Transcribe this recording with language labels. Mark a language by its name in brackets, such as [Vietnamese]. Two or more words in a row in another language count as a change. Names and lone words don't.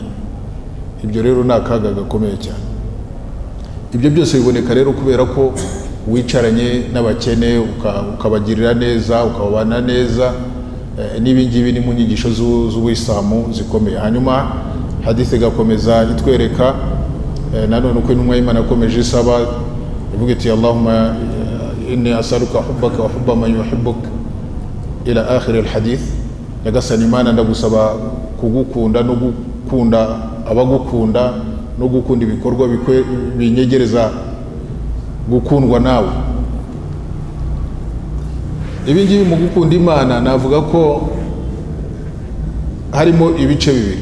[Kinyarwanda] Ibyo rero ni akaga gakomeye cyane. Ibyo byose biboneka rero kubera ko wicaranye n'abakene ukabagirira neza, ukababana neza. N'ibingibi ni mu nyigisho z'Ubuyisilamu zikomeye. Hanyuma hadithi gakomeza itwereka nanone uko intumwa y'Imana yakomeje isaba, ivuga iti [Arabic] اللهم إني أسألك حبك وحب من يحبك إلى آخر الحديث. [Kinyarwanda] Nyagasani Imana ndagusaba kugukunda no gukunda abagukunda no gukunda ibikorwa binyegereza gukundwa nawe. Ibi ngibi mu gukunda Imana navuga ko harimo ibice bibiri.